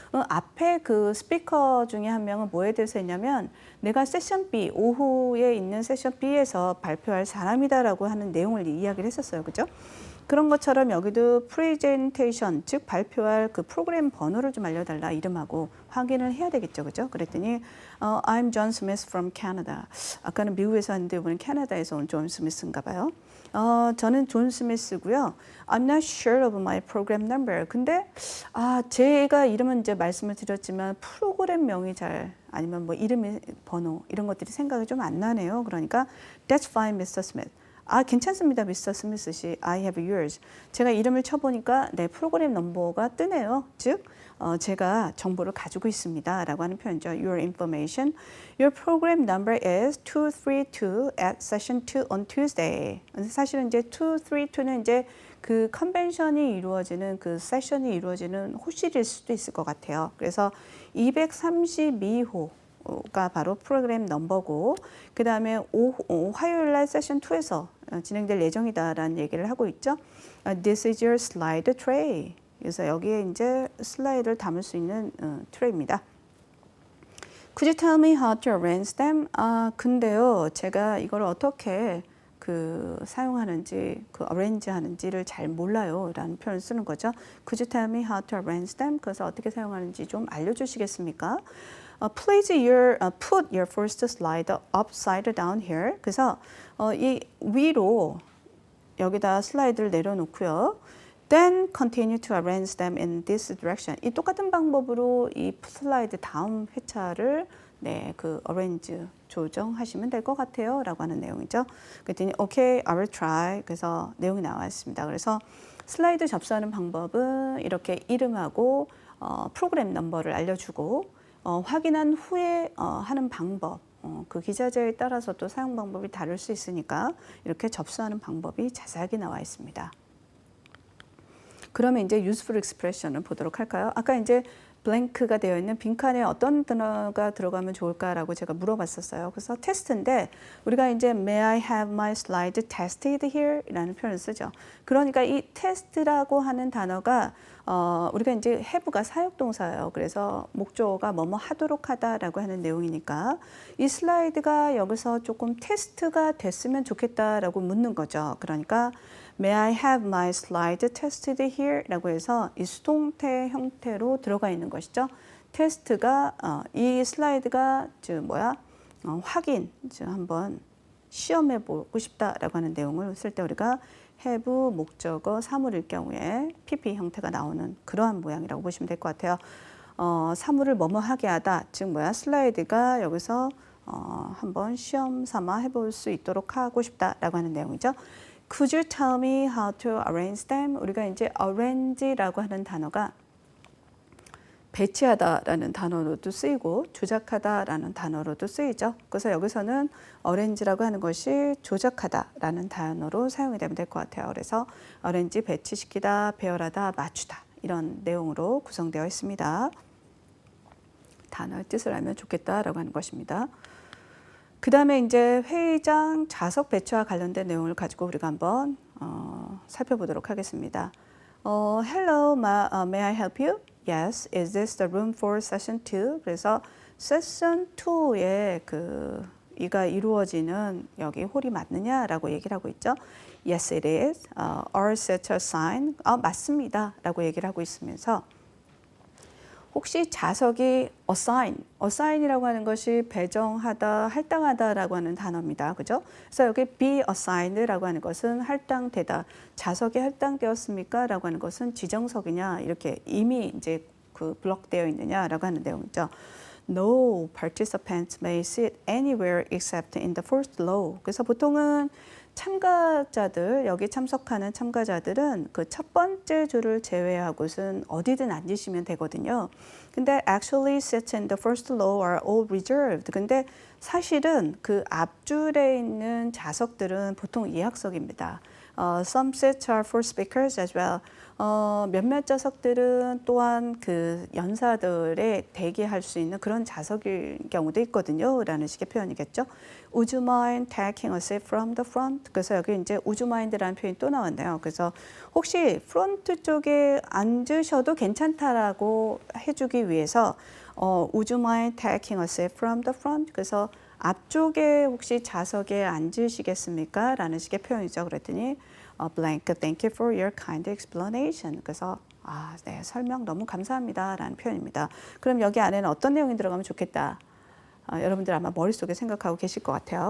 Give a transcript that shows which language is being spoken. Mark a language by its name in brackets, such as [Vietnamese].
[Korean] 앞에 그 스피커 중에 한 명은 뭐에 대해서 했냐면 내가 세션 B, 오후에 있는 세션 B에서 발표할 사람이다라고 하는 내용을 이야기를 했었어요. 그죠? 그런 것처럼 여기도 프레젠테이션, 즉 발표할 그 프로그램 번호를 좀 알려달라 이름하고 확인을 해야 되겠죠. 그죠? 그랬더니 [English] I'm John Smith from Canada. [Korean] 아까는 미국에서 왔는데 이번엔 캐나다에서 온 존 스미스인가 봐요. 저는 존 스미스고요. [English] I'm not sure of my program number. [Korean] 근데 제가 이름은 이제 말씀을 드렸지만 프로그램명이 잘 아니면 뭐 이름의 번호 이런 것들이 생각이 좀 안 나네요. 그러니까 [English] That's fine, Mr. Smith. [Korean] 괜찮습니다, 미스터 스미스 씨. [English] I have yours. [Korean] 제가 이름을 쳐보니까 내 프로그램 넘버가 뜨네요. 즉, 제가 정보를 가지고 있습니다. 라고 하는 표현이죠. [English] Your information. Your program number is 232 at session 2 on Tuesday. [Korean] 사실은 이제 232는 이제 그 컨벤션이 이루어지는 그 세션이 이루어지는 호실일 수도 있을 것 같아요. 그래서 232호. 가 바로 프로그램 넘버고 그 다음에 화요일 날 세션 2에서 진행될 예정이다라는 얘기를 하고 있죠. [English] This is your slide tray. [Korean] 그래서 여기에 이제 슬라이드를 담을 수 있는 트레이입니다. [English] Could you tell me how to arrange them? [Korean] 근데요, 제가 이걸 어떻게 사용하는지, arrange 하는지를 잘 몰라요. 라는 표현을 쓰는 거죠. [English] Could you tell me how to arrange them? [Korean] 그래서 어떻게 사용하는지 좀 알려주시겠습니까? [English] Please put your first slide upside down here. [Korean] 그래서 이 위로 여기다 슬라이드를 내려놓고요. [English] Then continue to arrange them in this direction. [Korean] 이 똑같은 방법으로 이 슬라이드 다음 회차를 arrange 조정하시면 될 것 같아요. 라고 하는 내용이죠. 그랬더니 [English] okay, I will try. [Korean] 그래서 내용이 나와 있습니다. 그래서 슬라이드 접수하는 방법은 이렇게 이름하고 프로그램 넘버를 알려주고 확인한 후에 하는 방법, 그 기자재에 따라서 또 사용 방법이 다를 수 있으니까 이렇게 접수하는 방법이 자세하게 나와 있습니다. 그러면 이제 useful expression을 보도록 할까요? 아까 이제 블랭크가 되어 있는 빈칸에 어떤 단어가 들어가면 좋을까라고 제가 물어봤었어요. 그래서 테스트인데 우리가 이제 [English] May I have my slide tested here? [Korean] 라는 표현을 쓰죠. 그러니까 이 테스트라고 하는 단어가 우리가 이제 have가 사역동사예요. 그래서 목적어가 뭐뭐 하도록 하다라고 하는 내용이니까 이 슬라이드가 여기서 조금 테스트가 됐으면 좋겠다라고 묻는 거죠. 그러니까 [English] May I have my slide tested here? [Korean] 라고 해서 이 수동태 형태로 들어가 있는 것이죠. 테스트가 이 슬라이드가 확인, 한번 시험해 보고 싶다라고 하는 내용을 쓸 때 우리가 have 목적어 사물일 경우에 PP 형태가 나오는 그러한 모양이라고 보시면 될 것 같아요. 사물을 뭐뭐 하게 하다, 즉 슬라이드가 여기서 한번 시험 삼아 해볼 수 있도록 하고 싶다라고 하는 내용이죠. [English] Could you tell me how to arrange them? [Korean] 우리가 이제 arrange라고 하는 단어가 배치하다라는 단어로도 쓰이고 조작하다라는 단어로도 쓰이죠. 그래서 여기서는 arrange라고 하는 것이 조작하다라는 단어로 사용이 되면 될 것 같아요. 그래서 arrange 배치시키다, 배열하다, 맞추다 이런 내용으로 구성되어 있습니다. 단어의 뜻을 알면 좋겠다라고 하는 것입니다. 그 다음에 이제 회의장 좌석 배치와 관련된 내용을 가지고 우리가 한번 살펴보도록 하겠습니다. [English] Hello, may I help you? Yes, is this the room for session 2? [Korean] 그래서 session 2에 이가 이루어지는 여기 홀이 맞느냐라고 얘기를 하고 있죠. [English] Yes, it is. Are set assigned? [Korean] 맞습니다. 라고 얘기를 하고 있으면서 혹시 좌석이 assign이라고 하는 것이 배정하다, 할당하다라고 하는 단어입니다. 그죠? 그래서 여기 be assigned라고 하는 것은 할당되다. 좌석이 할당되었습니까? 라고 하는 것은 지정석이냐, 이렇게 이미 이제 블록되어 있느냐라고 하는 내용이죠. [English] No participants may sit anywhere except in the first row. [Korean] 그래서 보통은 참가자들, 여기 참석하는 참가자들은 그 첫 번째 줄을 제외하고는 어디든 앉으시면 되거든요. 근데 [English] actually seats in the first row are all reserved. [Korean] 근데 사실은 그 앞줄에 있는 좌석들은 보통 예약석입니다. [English] Some seats are for speakers as well. [Korean] 몇몇 좌석들은 또한 그 연사들에 대기할 수 있는 그런 좌석일 경우도 있거든요. 라는 식의 표현이겠죠. [English] Would you mind taking a seat from the front? [Korean] 그래서 여기 이제 would you mind라는 표현이 또 나왔네요. 그래서 혹시 프론트 쪽에 앉으셔도 괜찮다라고 해주기 위해서 [English] would you mind taking a seat from the front? [Korean] 그래서 앞쪽에 혹시 좌석에 앉으시겠습니까? 라는 식의 표현이죠. 그랬더니 [English] blank, thank you for your kind explanation. [Korean] 그래서 네, 설명 너무 감사합니다. 라는 표현입니다. 그럼 여기 안에는 어떤 내용이 들어가면 좋겠다. 여러분들 아마 머릿속에 생각하고 계실 것 같아요.